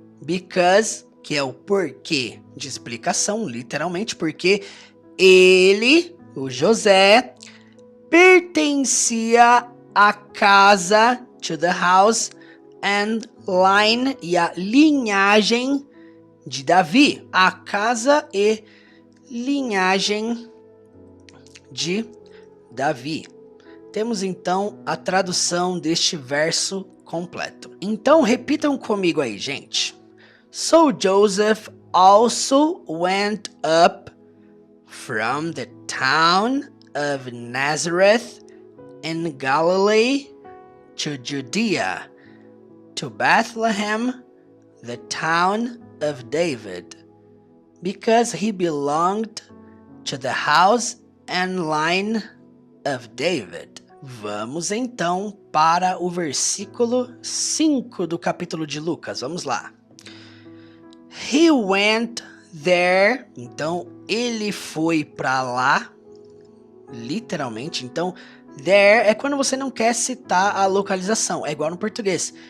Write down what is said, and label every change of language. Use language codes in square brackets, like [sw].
[pt] Because, que é o porquê de explicação, literalmente, porque ele, o José, pertencia à casa, [en] to the house, and line, [pt] e a linhagem de Davi. A casa e linhagem de Davi. Temos então a tradução deste verso completo. Então repitam comigo aí, gente. [en] So Joseph also went up from the town of Nazareth in Galilee to Judea, to Bethlehem, the town of David, because he belonged to the house and line of David. [pt] Vamos então para o versículo 5 do capítulo de Lucas. Vamos lá. [en] He went there. [pt] Então, ele foi pra lá, literalmente. Então, there é quando você não quer citar a localização. É igual no português.